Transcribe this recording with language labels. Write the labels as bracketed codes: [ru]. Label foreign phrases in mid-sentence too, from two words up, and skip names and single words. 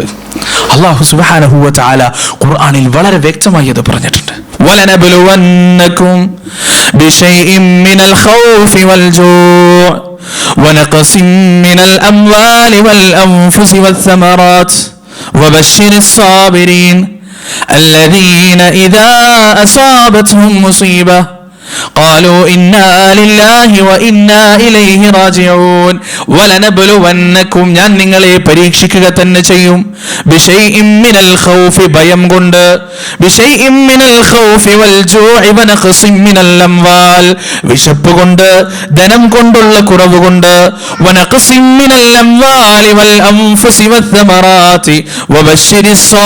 [ar] الله سبحانه وتعالى [ml] ഖുർആനിൽ വളരെ വ്യക്തമായി അത് പറഞ്ഞിട്ടുണ്ട്. [ar] ولنبلونكم بشيء من الخوف والجوع ونقص من الأموال والأنفس والثمرات وبشر الصابرين الذين إذا أصابتهم مصيبة قالوا إنا لله وإنا إليه راجعون ولنبلونكم [ml] ഞാൻ നിങ്ങളെ പരീക്ഷിക്കുക തന്നെ ചെയ്യും [ar] بشيء من الخوف [ml] ഭയം കൊണ്ട് [ar] بشيء من الخوف والجوع ونقص من الأموال [ml] വിശപ്പ് കൊണ്ട് ധനം കൊണ്ടുള്ള കുറവ് കൊണ്ട് [ar] ونقص من الأموال والأنفس والثمرات وبشر